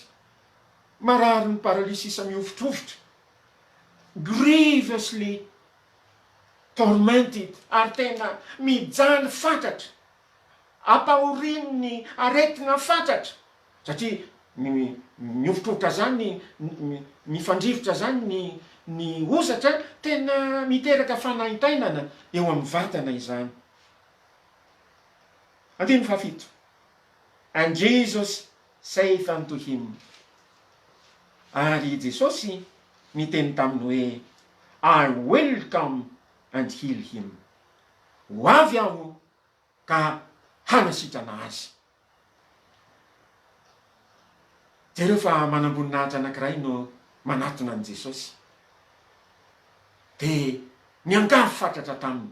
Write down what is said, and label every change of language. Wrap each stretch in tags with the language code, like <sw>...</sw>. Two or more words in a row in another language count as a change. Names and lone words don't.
<mg>Marary ny paralysisa miovitrovotra,</mg> <en>grievously tormented,</en> <mg>ary tena mijaly fatratra, ampahoriny ny aretina fatratra, satria miovitrovotra zany mifandrivotra zany ny ozatra, tena miteraka fanaitainana eo amin'ny vatana izany. Andiny fahafito.</mg> <en>And Jesus saith unto him.</en> <mg>Ary Jesosy miteny taminy hoe,</mg> <en>I will come and heal him.</en> <mg>Ho avy aho ka hanasitrana azy. Jereo fa manamboninahitra anankiray no manatona an' Jesosy. De miangavy fatratra taminy.</mg>